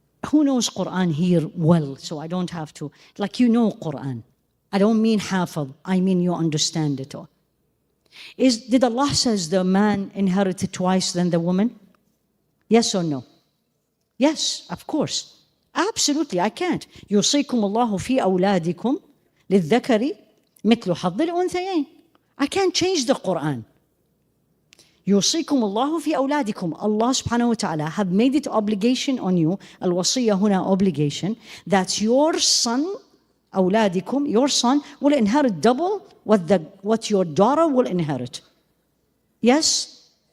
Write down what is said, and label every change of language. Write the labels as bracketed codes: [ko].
[en] Who knows Quran here well, so I don't have to, like you know Quran. I don't mean Haifaa, I mean you understand it all. Did Allah says the man inherited twice than the woman? Yes or no? Yes, of course. Absolutely, I can't. [ar] يوصيكم الله في أولادكم للذكر مثل حظ الأنثيين. [en] I can't change the Quran. [ar] يوصيكم الله في أولادكم. [en] Allah subhanahu wa ta'ala have made it obligation on you, [ar] الوصية هنا [en] obligation, that your son, أولادكم, your son will inherit double what your daughter will inherit. Yes?